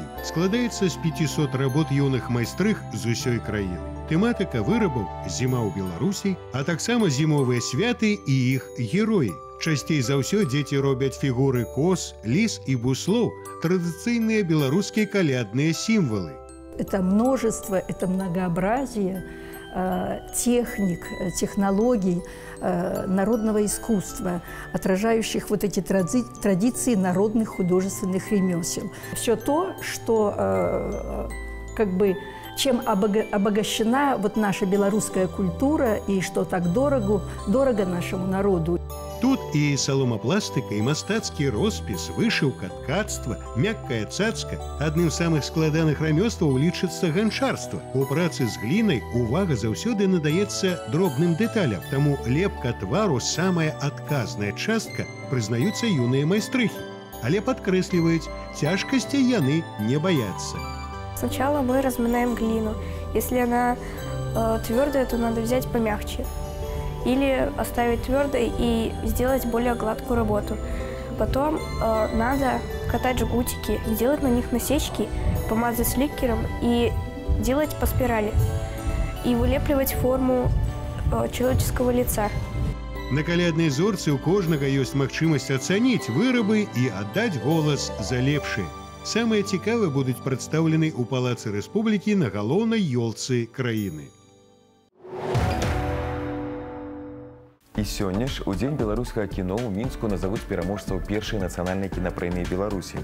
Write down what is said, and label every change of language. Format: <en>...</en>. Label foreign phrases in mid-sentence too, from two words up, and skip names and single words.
<be>Складаецца з 500 работ юных майстрых з усёй краіны. Тэматыка вырабаў «Зіма ў Беларусі», а таксама зімовыя святы і іх героі. Часцей за ўсё дзеці робяць фігуры коз, ліс і буслоў, традыцыйныя беларускія калядныя сімвалы.</be> <ru>Это множество, это многообразие техник, технологий народного искусства, отражающих вот эти традиции народных художественных ремесел. Все то, что чем обогащена вот наша белорусская культура и что так дорого нашему народу.</ru> <be>Тут і саломапластыка, і мастацкі роспіс, вышыўка, ткацтва, мяккая цацка. Адным з самых складаных рамёстваў лічыцца ганчарства. У працы з глінай увага заўсёды надаецца дробным дэталям, таму лепка твару самая адказная частка, прызнаюцца юныя майстрыхі. Але падкрэсліваюць, цяжкасцей яны не баяцца.</be> <ru>Сначала мы разминаем глину. Если она твердая, то надо взять помягче. Или оставить твердой и сделать более гладкую работу. Потом надо катать жгутики, сделать на них насечки, помазать ликером и делать по спирали. И вылепливать форму человеческого лица.</ru> <be>На каляднай зорцы у кожнага ёсць магчымасць ацаніць вырабы і аддаць голас за лепшыя. Самыя цікавыя будуць прадстаўлены ў Палацы Рэспублікі на галоўнай ёлцы краіны. І сёння ж у дзень беларускага кіно ў Мінску назавуць пераможцаў першай нацыянальнай кінапрэміі Беларусі.</be>